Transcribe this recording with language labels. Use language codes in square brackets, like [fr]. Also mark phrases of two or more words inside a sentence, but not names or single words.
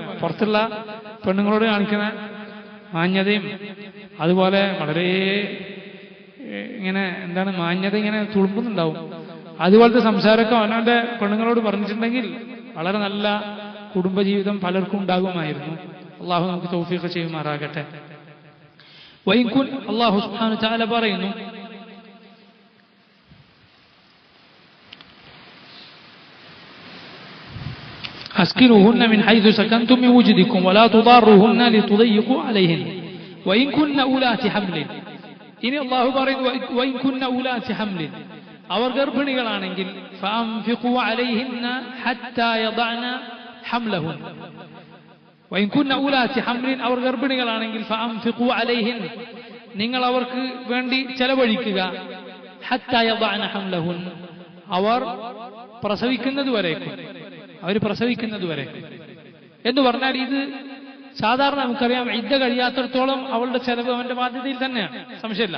[ml] പുറത്തുള്ള പെണ്ണുങ്ങളോട് കാണിക്കുന്ന മാന്യതയും അതുപോലെ വളരെ മാന്യത ഇങ്ങനെ തുളുമ്പുന്നുണ്ടാവും. അതുപോലത്തെ സംസാരമൊക്കെ അവനവന്റെ പെണ്ണുങ്ങളോട് പറഞ്ഞിട്ടുണ്ടെങ്കിൽ വളരെ നല്ല കുടുംബജീവിതം പലർക്കും ഉണ്ടാകുമായിരുന്നു. അള്ളാഹു നമുക്ക് തൗഫീഖ് ചെയ്യുമാറാകട്ടെ. അള്ളാഹു [ar] سبحانه وتعالى പറയുന്നു أسكنوهن من حيث سكنتم من وجدكم ولا تضاروهن لتضيقوا عليهن وإن كن أولات حمل. [ml] ഇനി അള്ളാഹു പറയുന്നു [ar] وإن كن أولات حمل, [ml] അവർ ഗർഭിണികളാണെങ്കിൽ [ar] فأنفقوا عليهن حتى يضعن حملهن, وإن كن أولات حمل, [ml] അവർ ഗർഭിണികളാണെങ്കിൽ [ar] فأنفقوا عليهن, [ml] നിങ്ങൾ അവർക്ക് വേണ്ടി ചെലവഴിക്കുക. [ar] حتى يضعن حملهن, [ml] അവർ പ്രസവിക്കുന്നതുവരേക്കും, എന്ന് പറഞ്ഞാൽ ഇത് സാധാരണ നമുക്കറിയാം, ഇദ്ദ കഴിയാത്തിടത്തോളം അവളുടെ ചെലവ് അവന്റെ ബാധ്യതയിൽ തന്നെയാണ്, സംശയമില്ല.